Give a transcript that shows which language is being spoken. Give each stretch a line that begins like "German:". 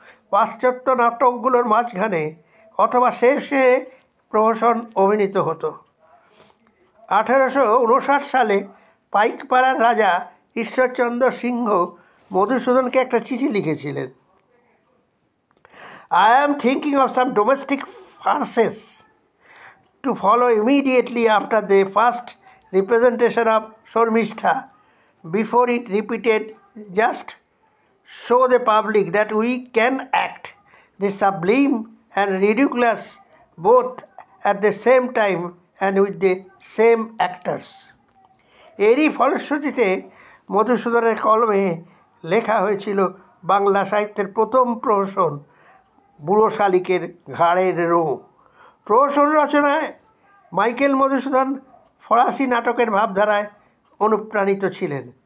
Bangla: পাশ্চাত্য নাটকগুলোর মাঝখানে অথবা শেষে প্রহসন অভিনীত হতো। 1859 সালে পাইকপাড়ার রাজা ঈশ্বরচন্দ্র সিংহ মধুসূদনকে একটা চিঠি লিখেছিলেন।
English: I am thinking of some domestic farces to follow immediately after the first representation of Shormishta, before it repeated, just show the public that we can act the sublime and ridiculous both at the same time and with the same actors.
Bangla: এরই ফলশ্রুতিতে মধুসূদনের কলমে লেখা হয়েছিল বাংলা সাহিত্যের প্রথম প্রহসন বুড়ো শালিকের ঘাড়ের রো। প্রহসন রচনায় মাইকেল মধুসূদন ফরাসি নাটকের ভাবধারায় অনুপ্রাণিত ছিলেন।